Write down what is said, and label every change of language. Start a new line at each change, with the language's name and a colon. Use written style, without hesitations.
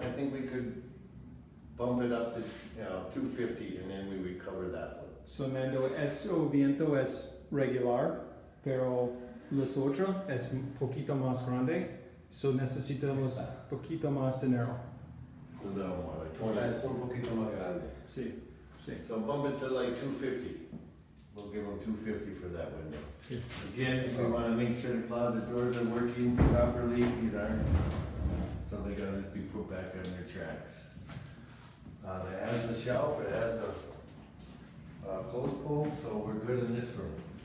English: I think we could bump it up to, 250, and then we would cover that one.
Spanish: So Nando, eso viento es regular, pero los otros es un poquito más grande, so necesitamos poquito más dinero.
English: So that one, like
Spanish: Esta es un poquito más grande. Sí, sí.
English: So bump it to like 250. We'll give them 250 for that window.
Spanish: Sí.
English: Again, we wanna make sure the closet doors are working properly, these aren't, so they gotta just be put back on their tracks. It has the shelf, it has a clothes pole, so we're good in this room.